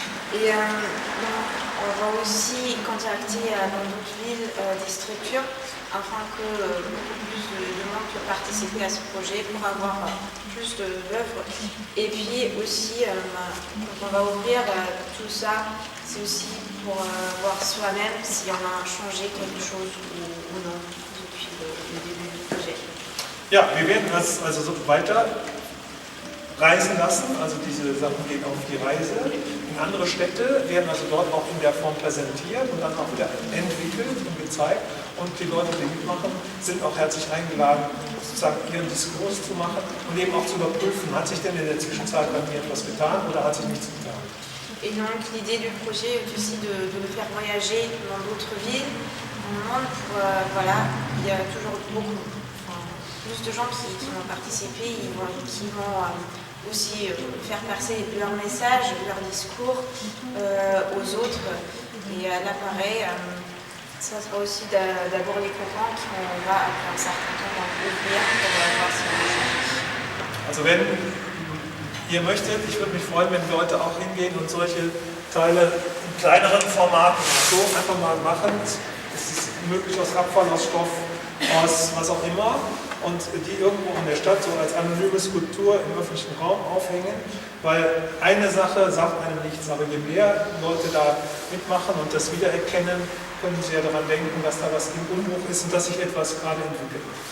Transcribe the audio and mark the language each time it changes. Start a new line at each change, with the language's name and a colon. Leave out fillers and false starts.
French: Et donc, on va aussi contacter dans d'autres villes des structures afin que beaucoup plus de monde puisse participer à ce projet pour avoir plus d'œuvres. Et puis aussi, quand on va ouvrir tout ça, c'est aussi pour voir soi-même si on a changé quelque chose ou non depuis le début du projet.
German: Ja, wir werden das also so weiter reisen lassen, also diese Sachen gehen auf die Reise in andere Städte, werden also dort auch in der Form präsentiert und dann auch wieder entwickelt und gezeigt. Und die Leute, die mitmachen, sind auch herzlich eingeladen, sozusagen ihren Diskurs zu machen und eben auch zu überprüfen, hat sich denn in der Zwischenzeit bei mir etwas getan oder hat sich nichts getan.
French: Et donc l'idée du projet est aussi de le faire voyager dans d'autres villes, dans le monde, pour, voilà, il y a toujours plus de gens qui vont participer, qui vont aussi faire passer leur message, leur discours aux autres. Et là, pareil, ça sera aussi d'abord les copains qu'on va, après un certain temps, ouvrir pour voir si on change.
German: Also wenn ihr möchtet, ich würde mich freuen, wenn Leute auch hingehen und solche Teile in kleineren Formaten so einfach mal machen. Es ist möglich aus Abfall, aus Stoff, aus was auch immer. Und die irgendwo in der Stadt so als anonyme Skulptur im öffentlichen Raum aufhängen, weil eine Sache sagt einem nichts, aber je mehr Leute da mitmachen und das wiedererkennen, können sie ja daran denken, dass da was im Umbruch ist und dass sich etwas gerade entwickelt.